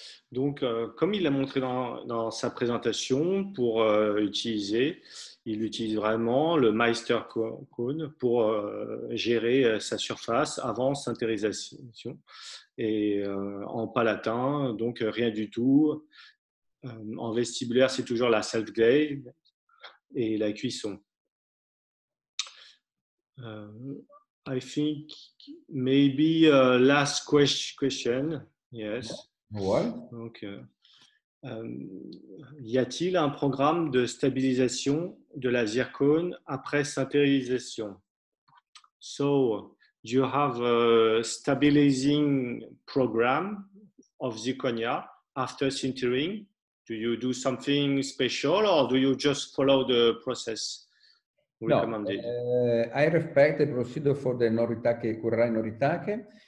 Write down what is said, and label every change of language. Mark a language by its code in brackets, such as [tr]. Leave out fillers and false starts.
[fr] Donc, comme il l'a montré dans sa présentation, pour utiliser, il utilise vraiment le Meister Cone pour gérer sa surface avant sintérisation. Et en palatin, donc rien du tout. En vestibulaire, c'est toujours la self-glaze et la cuisson. [en] I think maybe last question. Yes. [fr] Ouais. Donc, y a-t-il un programme de stabilisation de la zircone après sintérisation? [en] So, do you have a stabilizing program of zirconia after sintering? Do you do something special or do you just follow the process recommended? No, I respect the procedure for the Noritake, Kurai Noritake.